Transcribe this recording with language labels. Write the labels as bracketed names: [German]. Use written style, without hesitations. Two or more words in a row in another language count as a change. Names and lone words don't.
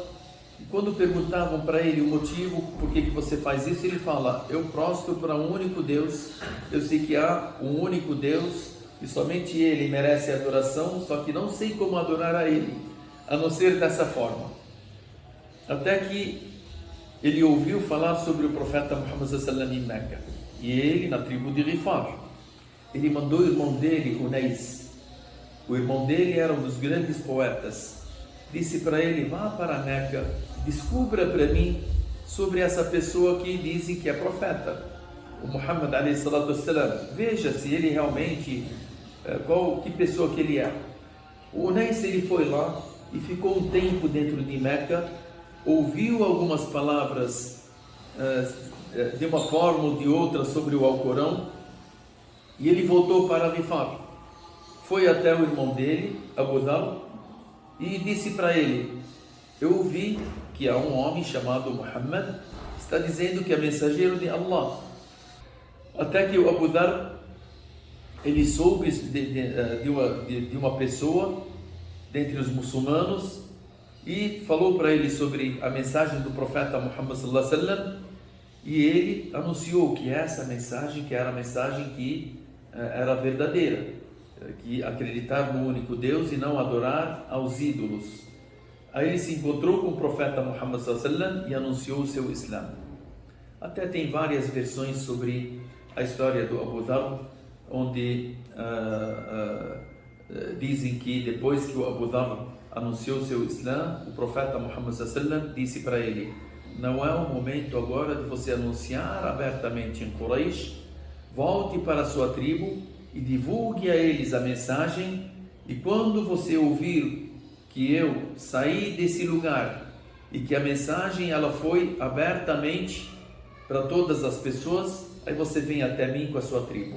[Portuguese] E quando perguntavam para ele o motivo, por que você faz isso, ele fala: eu prostro para um único Deus, eu sei que há um único Deus e somente Ele merece adoração, só que não sei como adorar a Ele, a não ser dessa forma. Até que ele ouviu falar sobre o profeta Muhammad [Arabic] صلى الله عليه وسلم [Portuguese] em Meca, e ele na tribo de Ghifar. Ele mandou o irmão dele, Unais. O irmão dele era um dos grandes poetas. Disse para ele: vá para Meca, descubra para mim sobre essa pessoa que dizem que é profeta, o Muhammad [Arabic] عليه الصلاة والسلام. [Portuguese] Veja se ele realmente, que pessoa que ele é. O Unais, ele foi lá e ficou um tempo dentro de Meca, ouviu algumas palavras de uma forma ou de outra sobre o Alcorão, e ele voltou para Ghifar. Foi até o irmão dele, Abu Dharr, e disse para ele: eu ouvi que há um homem chamado Muhammad, está dizendo que é mensageiro de Allah. Até que o Abu Dharr, ele soube de uma pessoa dentre os muçulmanos e falou para ele sobre a mensagem do profeta Muhammad [Arabic] صلى الله عليه وسلم, [Portuguese] e ele anunciou que essa mensagem, que era a mensagem que era verdadeira, que acreditar no único Deus e não adorar aos ídolos. Aí ele se encontrou com o profeta Muhammad [Arabic] صلى الله عليه وسلم [Portuguese] e anunciou o seu Islã. Até tem várias versões sobre a história do Abu Dharr, onde dizem que depois que o Abu Dharr anunciou o seu Islã, o profeta Muhammad [Arabic] صلى الله عليه وسلم [Portuguese] disse para ele: não é o momento agora de você anunciar abertamente em Quraysh, volte para a sua tribo e divulgue a eles a mensagem, e quando você ouvir que eu saí desse lugar e que a mensagem ela foi abertamente para todas as pessoas, aí você vem até mim com a sua tribo.